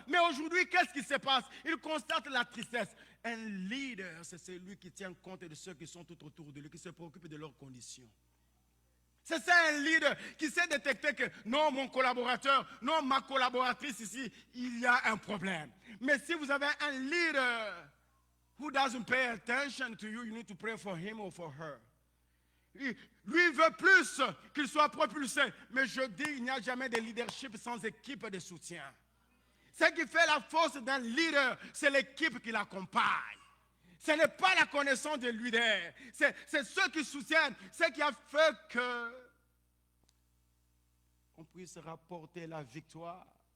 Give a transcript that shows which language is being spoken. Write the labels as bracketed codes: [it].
[fr] Mais aujourd'hui, qu'est-ce qui se passe? Il constate la tristesse. Un leader, c'est celui qui tient compte de ceux qui sont tout autour de lui, qui se préoccupe de leurs conditions. C'est ça un leader qui sait détecter que non, mon collaborateur, non, ma collaboratrice ici, il y a un problème. Mais si vous avez un leader [en] who doesn't pay attention to you, you need to pray for him or for her. [fr] Lui veut plus qu'il soit propulsé. Mais je dis, il n'y a jamais de leadership sans équipe de soutien. Ce qui fait la force d'un leader, c'est l'équipe qui l'accompagne. Ce n'est pas la connaissance de leader. C'est ceux qui soutiennent, ce qui a fait que on puisse rapporter la victoire.